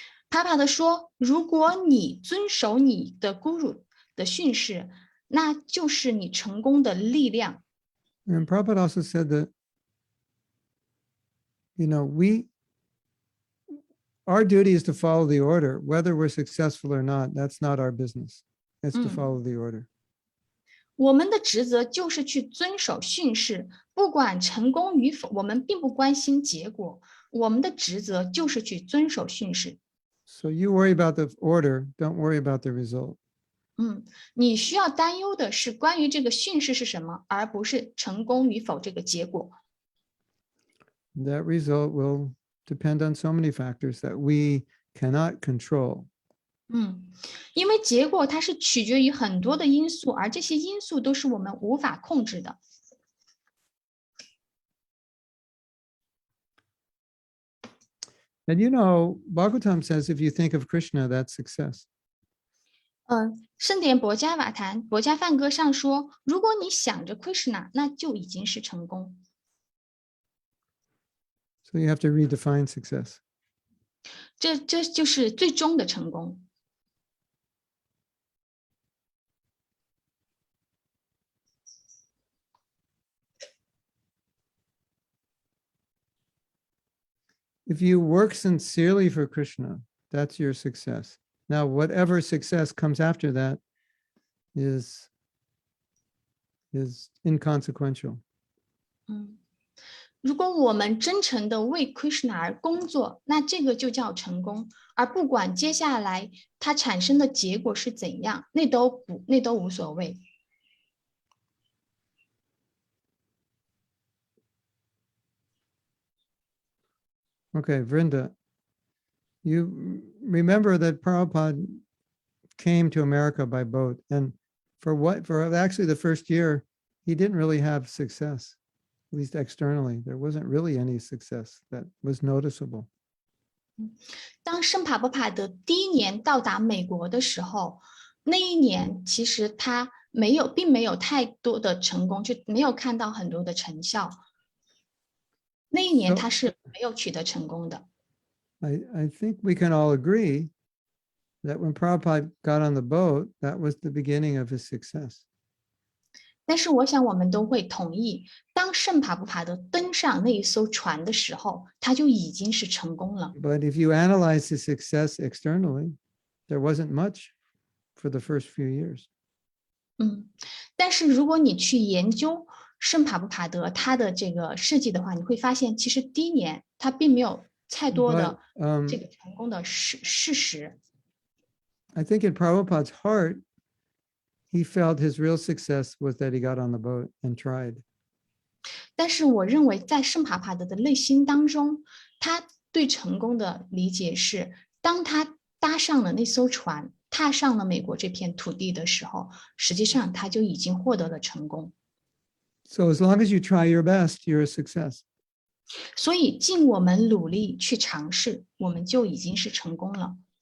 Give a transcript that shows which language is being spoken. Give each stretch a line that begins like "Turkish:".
Chinese: 帕帕德说，如果你遵守你的 guru 的训示，那就是你成功的力量。
English: And Prabhupada also said that, you know, our duty is to follow the order, whether we're successful or not. That's not our business. It's to follow the order.
Chinese: 我们的职责就是去遵守训示，不管成功与否，我们并不关心结果。我们的职责就是去遵守训示。
English: So you worry about the order, don't worry about the result.
Chinese: 你需要担忧的是关于这个训示是什么，而不是成功与否这个结果。
English: That result will depend on so many factors that we cannot control.
Chinese: 因为结果它是取决于很多的因素，而这些因素都是我们无法控制的。
English: And you know, Bhagavatam says if you think of Krishna, that's success.
Chinese: 圣典博伽瓦坛博伽梵歌上说，如果你想着 Krishna， 那就已经是成功。
English: So you have to redefine success.
Chinese: 这就是最终的成功。
English: If you work sincerely for Krishna, that's your success. Now, whatever success comes after that is inconsequential.
Chinese: 如果我们真诚的为 Krishna 而工作，那这个就叫成功，而不管接下来它产生的结果是怎样，那都无所谓。
English: Okay, Vrinda, you remember that Prabhupada came to America by boat, and for actually the first year, he didn't really have success, at least externally. There wasn't really any success that was noticeable.
Chinese: 当圣帕波帕德第一年到达美国的时候，那一年其实他并没有太多的成功，就没有看到很多的成效。那一年他是没有取得成功的。
English: I think we can all agree that when Prabhupada got on the boat, that was the beginning of his success.
Chinese: 但是我想我们都会同意，当圣帕布帕德登上那一艘船的时候，他就已经是成功了。
English: But if you analyze his success externally, there wasn't much for the first few years.
Chinese: 但是如果你去研究圣帕布帕德他的这个事迹的话，你会发现，其实第一年他并没有太多的这个成功的事实。
English: I think in Prabhupada's heart, he felt his real success was that he got on the boat and tried.
Chinese: 但是我认为，在圣帕帕德的内心当中，他对成功的理解是，当他搭上了那艘船，踏上了美国这片土地的时候，实际上他就已经获得了成功。
English: So as long as you try your best, you're a success.
Chinese: 所以，尽我们努力去尝试，我们就已经是成功了。